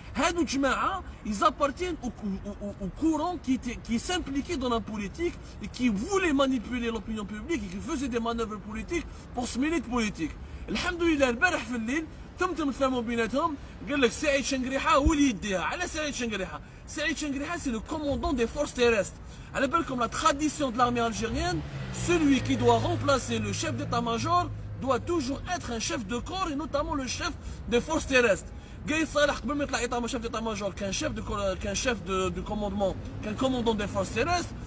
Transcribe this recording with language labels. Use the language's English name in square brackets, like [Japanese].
[Arabic] هادو جماعه [French] ils appartiennent au courant qui s'impliquait dans la politique et qui voulait manipuler l'opinion publique et qui faisait des manœuvres politiques pour se mêler de politique. [Arabic] الحمد لله البارح في الليل تم تفهموا بيناتهم. قال لك سعيد شنقريحه هو اللي يديها. [French] على سعيد شنقريحه؟ سعيد شنقريحه c'est le commandant des forces terrestres. [Arabic] على بالكم [French] la tradition de l'armée algérienne, celui qui doit remplacer le chef d'état-major doit toujours être un chef de corps et notamment le chef des forces terrestres. Gaïd Salah [Arabic] قبل ما يطلع [French] chef d'état-major qu'un chef de commandement, qu'un commandant des forces terrestres.